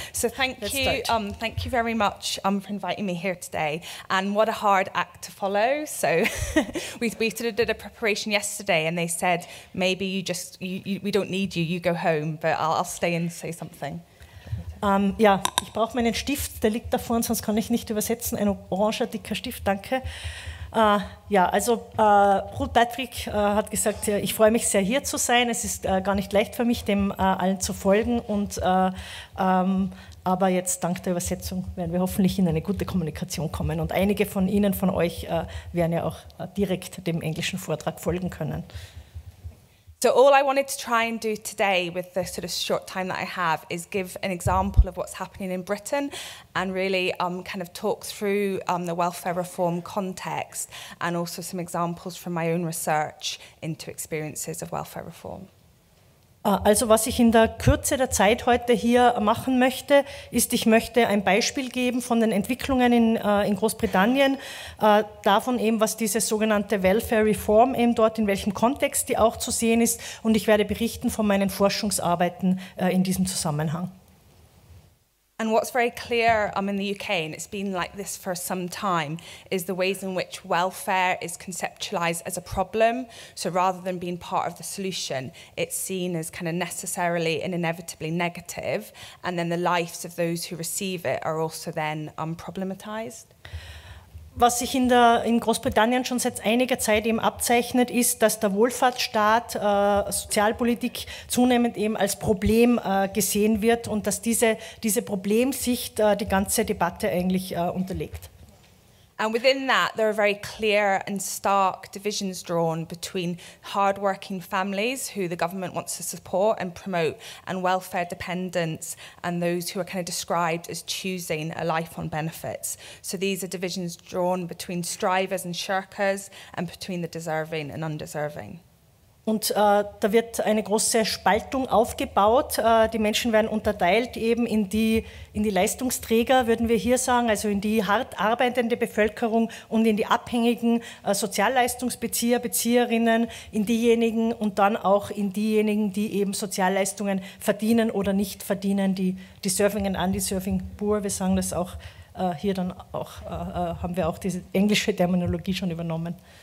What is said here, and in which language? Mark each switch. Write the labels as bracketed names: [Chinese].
[English] So thank you very much for inviting me here today. And what a hard act to follow. So we sort of did a preparation yesterday, and they said maybe we don't need you. You go home, but I'll stay and say something. [German] Ja, ich brauche meinen Stift, der liegt da vorne, sonst kann ich nicht übersetzen. Ein oranger, dicker Stift, danke. Ja, also Ruth Patrick hat gesagt, ich freue mich sehr, hier zu sein. Es ist gar nicht leicht für mich, dem allen zu folgen. Aber jetzt dank der Übersetzung werden wir hoffentlich in eine gute Kommunikation kommen. Und einige von Ihnen, von euch, werden ja auch direkt dem englischen Vortrag folgen können. [English] So all I wanted to try and do today with the sort of short time that I have is give an example of what's happening in Britain and really kind of talk through the welfare reform context and also some examples from my own research into experiences of welfare reform. [German] Also was ich in der Kürze der Zeit heute hier machen möchte, ist, ich möchte ein Beispiel geben von den Entwicklungen in Großbritannien, davon eben, was diese sogenannte Welfare Reform eben dort, in welchem Kontext die auch zu sehen ist, und ich werde berichten von meinen Forschungsarbeiten in diesem Zusammenhang. [English] And what's very clear in the UK, and it's been like this for some time, is the ways in which welfare is conceptualised as a problem. So rather than being part of the solution, it's seen as kind of necessarily and inevitably negative, and then the lives of those who receive it are also then problematised. [German] Was sich in Großbritannien schon seit einiger Zeit eben abzeichnet, ist, dass der Wohlfahrtsstaat, Sozialpolitik zunehmend eben als Problem gesehen wird und dass diese Problemsicht die ganze Debatte eigentlich unterlegt. [English] And within that, there are very clear and stark divisions drawn between hard-working families who the government wants to support and promote, and welfare dependents, and those who are kind of described as choosing a life on benefits. So these are divisions drawn between strivers and shirkers, and between the deserving and undeserving. [German] Und da wird eine große Spaltung aufgebaut. Die Menschen werden unterteilt eben in die Leistungsträger, würden wir hier sagen, also in die hart arbeitende Bevölkerung und in die abhängigen Sozialleistungsbezieher, Bezieherinnen, in diejenigen und dann auch in diejenigen, die eben Sozialleistungen verdienen oder nicht verdienen, die [English] deserving and undeserving poor, [German] wir sagen das auch hier dann auch, haben wir auch diese englische Terminologie schon übernommen.